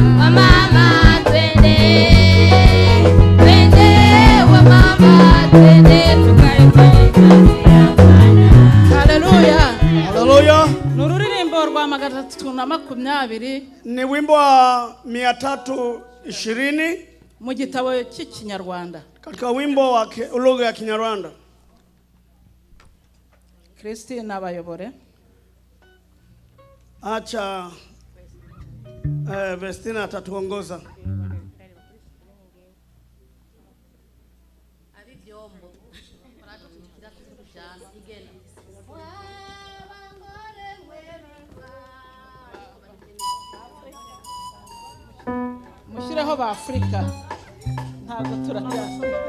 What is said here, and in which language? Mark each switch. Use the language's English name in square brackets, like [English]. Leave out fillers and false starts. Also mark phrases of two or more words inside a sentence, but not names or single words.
[Swahili] Wa mama twende, twende wa mama twende tukaifanye kazi ya Bwana. Haleluya. Haleluya. [Kinyarwanda] Nururirimbo rwa 320, [Swahili] ni wimbo wa 320 [Kinyarwanda] mu gitabo cy'Ikinyarwanda, [Swahili] katika wimbo wa lugha ya Kinyarwanda. [Kinyarwanda] Christine abayobore. [Swahili] Acha Vestina atatuongoza. [Kinyarwanda] Mushireho ba Afrika ntago turajya.